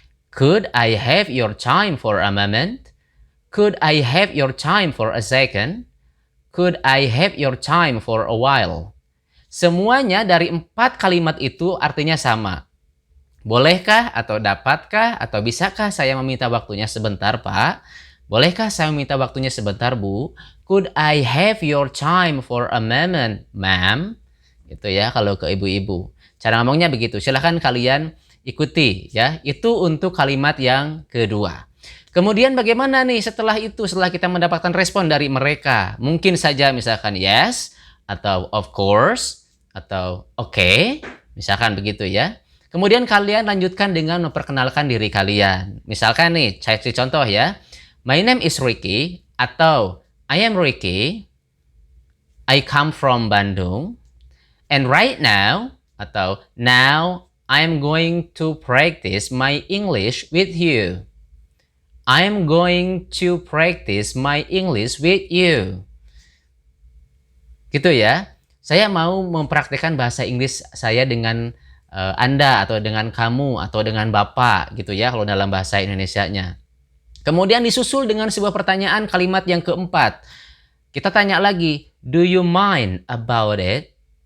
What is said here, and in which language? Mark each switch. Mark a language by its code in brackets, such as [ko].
[en] Could I have your time for a moment? Could I have your time for a second? Could I have your time for a while? [id] Semuanya dari 4 kalimat itu artinya sama. Bolehkah atau dapatkah atau bisakah saya meminta waktunya sebentar, Pak? Bolehkah saya meminta waktunya sebentar, Bu? [en] Could I have your time for a moment, ma'am? [id] Gitu ya kalau ke ibu-ibu. Cara ngomongnya begitu. Silahkan kalian ikuti ya. Itu untuk kalimat yang kedua. Kemudian bagaimana nih setelah itu, setelah kita mendapatkan respon dari mereka? Mungkin saja misalkan yes, atau of course, atau okay, misalkan begitu ya. Kemudian kalian lanjutkan dengan memperkenalkan diri kalian. Misalkan nih, saya kasih contoh ya. [en] My name is Ricky, atau I am Ricky, I come from Bandung, and right now, atau now I am going to practice my English with you. I am going to practice my English with you. [id] Gitu ya. Saya mau mempraktikkan bahasa Inggris saya dengan Anda atau dengan kamu atau dengan Bapak gitu ya kalau dalam bahasa Indonesianya. Kemudian disusul dengan sebuah pertanyaan kalimat yang keempat. Kita tanya lagi, do you mind about it?